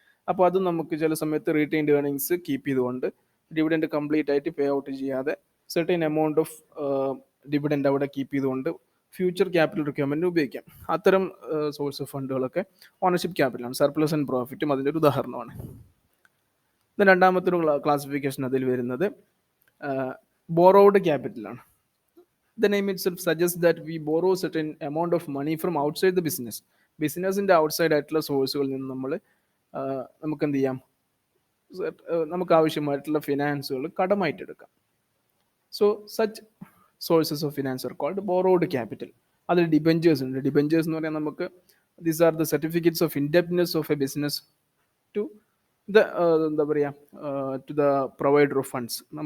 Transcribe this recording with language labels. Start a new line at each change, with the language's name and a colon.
Malayalam: അപ്പോൾ അത് നമുക്ക് ചില സമയത്ത് റീറ്റെയിൻഡ് ഏർണിങ്സ് കീപ്പ് ചെയ്തുകൊണ്ട് ഡിവിഡൻഡ് കംപ്ലീറ്റ് ആയിട്ട് പേ ഔട്ട് ചെയ്യാതെ സെർട്ടൻ എമൗണ്ട് ഓഫ് ഡിവിഡൻഡ് അവിടെ കീപ്പ് ചെയ്തുകൊണ്ട് ഫ്യൂച്ചർ ക്യാപിറ്റൽ റിക്വയർമെൻറ്റിന് ഉപയോഗിക്കാം. അത്തരം source of ഫണ്ടുകളൊക്കെ ownership ക്യാപിറ്റലാണ്. Surplus and പ്രോഫിറ്റും അതിൻ്റെ ഒരു ഉദാഹരണമാണ്. രണ്ടാമത്തെ ഒരു ക്ലാസിഫിക്കേഷൻ അതിൽ വരുന്നത് borrowed ക്യാപിറ്റലാണ്.
English: The name itself suggests that we borrow certain amount of money from outside the business.
Malayalam: ബിസിനസിൻ്റെ outside ആയിട്ടുള്ള സോഴ്സുകളിൽ നിന്ന് നമ്മൾ നമുക്ക് എന്ത് ചെയ്യാം, നമുക്ക് ആവശ്യമായിട്ടുള്ള ഫിനാൻസുകൾ കടമായിട്ട് എടുക്കാം.
English: So such sources of finance are called borrowed capital.
Malayalam: അതിൽ ഡിബെഞ്ചേഴ്സ് ഉണ്ട്. ഡിബെഞ്ചേഴ്സ് എന്ന് പറയാൻ നമുക്ക്
English: these are the certificates of indebtedness of a business to the
Malayalam: എന്താ പറയുക
English: To the provider of funds.